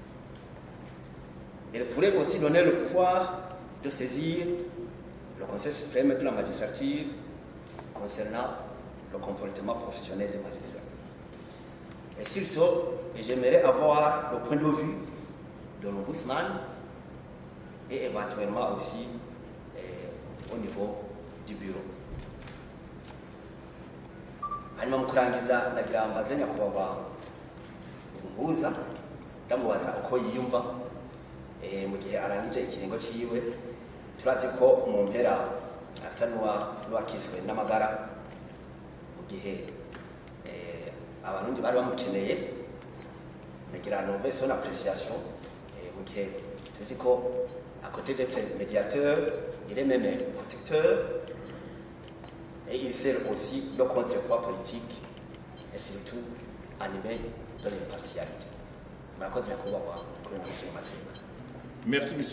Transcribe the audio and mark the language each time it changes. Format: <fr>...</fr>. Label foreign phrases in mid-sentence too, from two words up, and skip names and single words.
<fr>Elle pourrait aussi donner le pouvoir de saisir le Conseil suprême de la magistrature concernant le comportement professionnel des magistrats. Et sur ce, j'aimerais avoir le point de vue de l'Ombudsman et éventuellement aussi au niveau du bureau.</fr> <rn>Hanyuma mu kurangiza ndagira mbaze nyakubahwa umuhuza ndamubaza uko yiyumva mu gihe arangije ikiringo ciwe. Turazi ko mu mpera asa n'uwakiswe n'amagara mu gihe abarundi bari bamukeneye. Ndagira ngo mbese</rn> <fr>une appréciation</fr> <rn>mu gihe tuzi ko</rn> <fr>à côté d'être médiateur, il est même protecteur et il sert aussi le contrepoids politique et surtout animé de l'impartialité. Merci M.</fr>